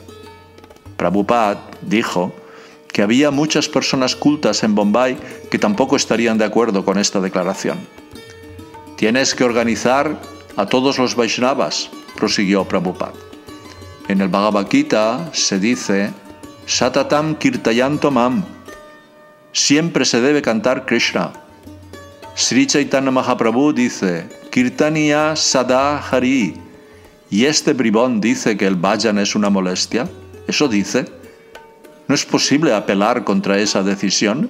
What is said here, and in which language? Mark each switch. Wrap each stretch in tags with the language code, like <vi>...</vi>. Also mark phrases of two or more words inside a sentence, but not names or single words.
<es>Prabhupada dijo que había muchas personas cultas en Bombay que tampoco estarían de acuerdo con esta declaración. «Tienes que organizar a todos los Vaishnavas», prosiguió Prabhupada. En el Bhagavad Gita se dice</es> <sa>«सततं कीर्तयन्तो मां»,</sa> <es>siempre se debe cantar Krishna. Sri Chaitanya Mahaprabhu dice</es> <sa>«कीर्तनीय सदा हरि»,</sa> <es>y este bribón dice que el bhajan es una molestia. ¿Eso dice? ¿No es posible apelar contra esa decisión?</es>